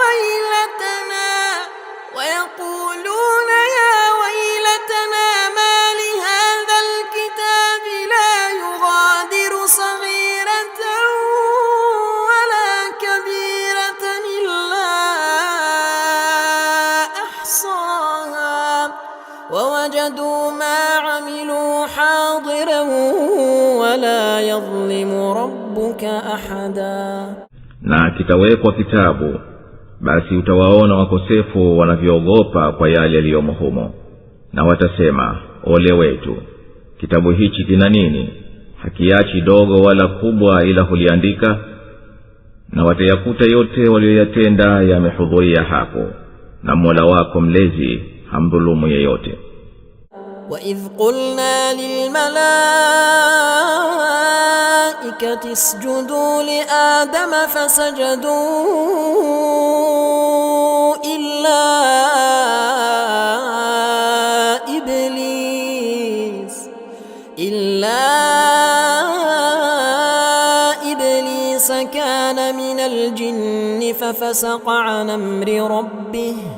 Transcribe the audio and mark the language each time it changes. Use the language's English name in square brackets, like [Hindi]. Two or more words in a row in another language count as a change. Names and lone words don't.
[Arabic] ويلتنا ما لهذا الكتاب لا يغادر صغيرة ولا كبيرة إلا أحصاها ووجدوا ما عملوا حاضرا ولا يظلم ربك أحدا. [Swahili] Na kitawekwa kitabu, basi utawaona wakosefu wanavyoogopa kwa yale yaliyomo humo, na watasema, ole wetu, kitabu hichi kina nini? Hakiachi dogo wala kubwa ila huliandika. Na watayakuta yote walioyatenda yamehudhuria hapo, na Mola wako mlezi hamdhulumu yeyote. [Arabic] وَإِذْ قُلْنَا لِلْمَلَائِكَةِ اسْجُدُوا لِآدَمَ فَسَجَدُوا إِلَّا إِبْلِيسَ كَانَ مِنَ الْجِنِّ فَفَسَقَ عَنْ أَمْرِ رَبِّهِ